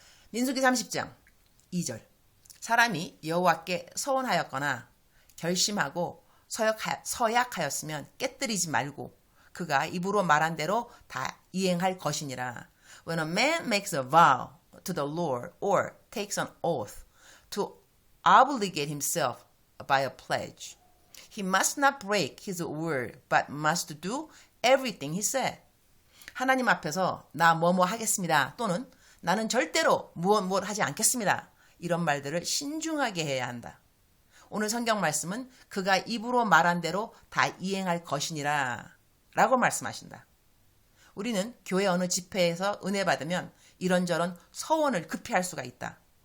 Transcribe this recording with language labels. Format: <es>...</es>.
<ko>민수기 30장 2절. 사람이 여호와께 서원하였거나 결심하고 서약하였으면 깨뜨리지 말고 그가 입으로 말한 대로 다 이행할 것이니라.</ko> <en>When a man makes a vow to the Lord or takes an oath to obligate himself by a pledge, he must not break his word but must do everything he said.</en> <ko>하나님 앞에서 나 뭐뭐 하겠습니다 또는 나는 절대로 무엇 하지 않겠습니다. 이런 말들을 신중하게 해야 한다. 오늘 성경 말씀은 그가 입으로 말한 대로 다 이행할 것이니라 라고 말씀하신다. 우리는 교회 어느 집회에서 은혜 받으면 이런저런 서원을 급히 할 수가 있다.</ko>